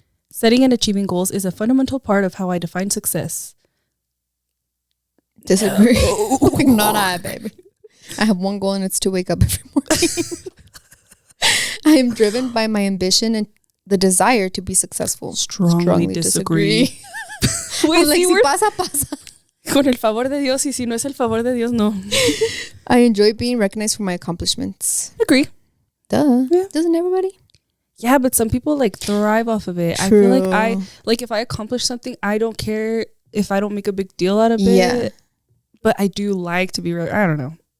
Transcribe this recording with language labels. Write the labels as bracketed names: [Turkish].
[English] Setting and achieving goals is a fundamental part of how I define success. Disagree. Not I, baby. I have one goal and it's to wake up every morning. I am driven by my ambition and the desire to be successful. Strongly disagree. Wait, like, [Spanish] si pasa, pasa. Con el favor de Dios, y si no es el favor de Dios, no. [English] I enjoy being recognized for my accomplishments. Agree. Duh. Yeah. Doesn't everybody? Yeah, but some people like thrive off of it. True. I feel like if I accomplish something, I don't care if I don't make a big deal out of it. Yeah. But I do like to be, I don't know.